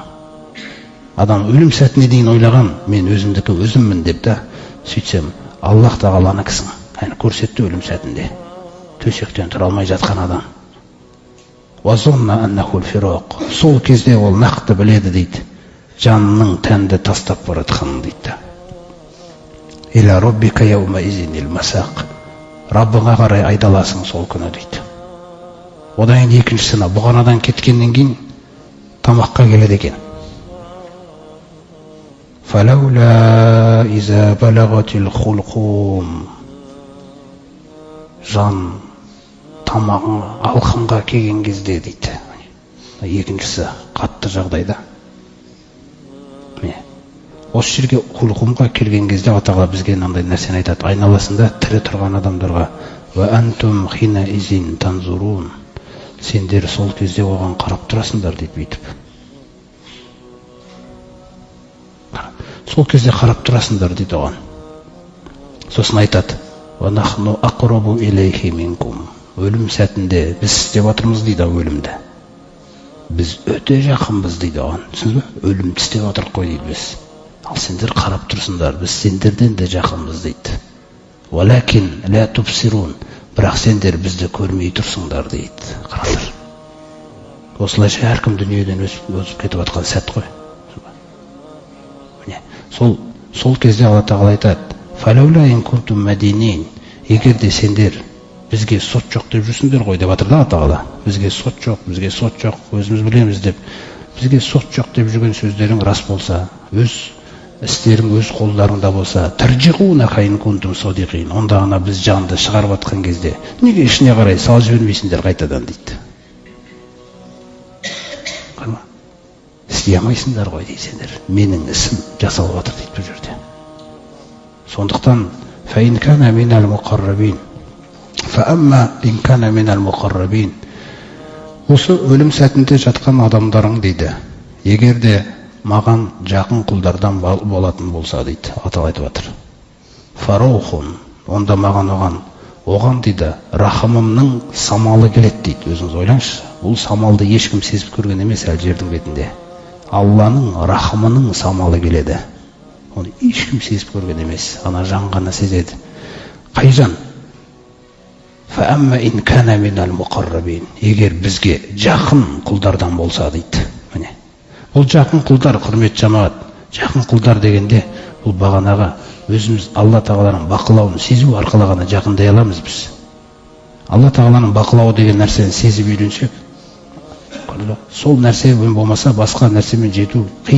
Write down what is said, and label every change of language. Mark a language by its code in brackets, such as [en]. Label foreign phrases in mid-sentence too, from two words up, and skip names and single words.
[kk] Адам өлім сәтіне дейін ойлаған, мен өзімдікі өзіммін деп та, сөйтсем, Аллах Тағаланыкісің. Көрсетті өлім сәтінде. Төсектен тұра алмай жатқан адам. Сол кезде ол нақты біледі дейді. Жанның тәнді тастап баратқанын дейді. [ar] إلى ربك يومئذ المساق. [kk] Раббыңа қарай айдаласың сол күні дейді. Одан екіншісіне бұғанадан кеткеннен кейін тамаққа келеді екен. [ar] فَلَوْلَا إِذَا بَلَغَتِ الْخُلْقُومِ [kk] жан тамағын алқымға келген кезде дейді. Екіншісі қатты жағдайда. Осы жерге құлқымға келген кезде Алла Тағала бізге мынандай нәрсені айтады. Айналасында тірі тұрған адамдарға [ar] وَأَنْتُمْ حِينَئِذٍ تَنْظُرُونَ [kk] сендер сол кезде оған қарап тұрасыңдар дейді бүйтіп. Сол кезде қарап тұрасыңдар дейді оған. Сосын айтады [ar] وَنَحْنُ أَقْرَبُ إِلَيْهِ مِنْكُمْ [kk] өлім сәтінде біз істеп отырмыз дейді өлімді. Біз өте жақынбыз дейді оған. Түсінсіз бе? Өлімді істеп отырық қой дейді біз. Ал сендер қарап тұрсыңдар, біз сендерден де жақынбыз дейді. [ar] وَلَكِنْ لَا تُبْصِرُونَ [kk] бірақ сендер бізді көрмей тұрсыңдар дейді. Қараңдар. Осылайша әркім дүниеден өсіп кетіп жатқан сәт қой. Сол кезде Алла Тағала айтады [ar] فَلَوْلَا إِنْ كُنْتُمْ مَدِينِينَ [kk] егер де сендер бізге сот жоқ деп жүрсіңдер ғой деп жатыр да Алла Тағала. Бізге сот жоқ, өзіміз білеміз деп. Бізге сот жоқ деп жүрген сөздерің рас болса, өз істерің өз қолдарыңда болса, [ar] ترجعونها إن كنتم صادقين. [kk] Онда ғана біз жанды шығарып жатқан кезде неге ішіне қарай салып жібермейсіңдер қайтадан дейді. Қарма. Істей алмайсыңдар ғой дейсіңдер. Менің ісім жасалып жатыр дейді бұл жерде. [ar] Сондықтан فَإِنْ كَانَ مِنَ الْمُقَرَّبِينَ فَأَمَّا إِنْ كَانَ مِنَ الْمُقَرَّبِينَ [kk] осы өлім сәтінде жатқан адамдарың дейді. Егер де маған жақын құлдардан болатын болса дейді. Атал айтып жатыр. Фараухун онда маған оған дейді рахымымның самалы келеді дейді. Өзіңіз ойлаңызшы. Бұл самалды ешкім сезіп көрген емес әлі жердің бетінде. Алланың рахымының самалы келеді. Оны ешкім сезіп көрген емес. Ана жан ғана сезеді. Қай жан? [ar] فَأَمَّا إِنْ كَانَ مِنَ الْمُقَرَّبِينَ [kk] егер бізге жақын құлдардан болса дейді. Міне. Бұл жақын құлдар, құрмет жамағат. Жақын құлдар дегенде бұл бағанаға өзіміз Алла Тағаланың бақылауын сезу арқылы ғана жақындай аламыз біз. Алла Тағаланың бақылауы деген нәрсені сезіп үйренсек, сол нәрсемен болмаса басқа нәрсемен жету қиын.